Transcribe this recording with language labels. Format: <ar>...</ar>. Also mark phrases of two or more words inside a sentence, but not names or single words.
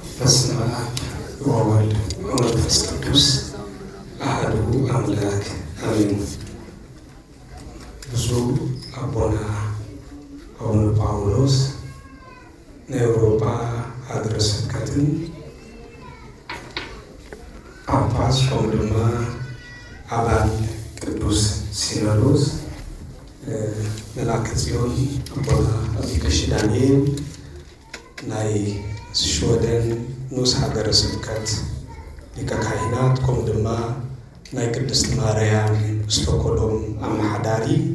<gez>በስመ አብ ወወልድ ወመንፈስ ቅዱስ አሐዱ አምላክ አሜን።</gez> <am>ብፁዕ አቡነ ጳውሎስ የአውሮፓ ሀገረ ስብከትን ጳጳስ ወይም አባል ቅዱስ ሲኖዶስ መላከ ጽዮን አቡነ አቢቀሽ ዳንኤል</am> <ti>ናይ ስዊድን ንዑስ ሀገረ ስብከት ሊቀ ካህናት ከም ድማ ናይ ቅድስት ማርያም ስቶኮልም አማሓዳሪ</ti>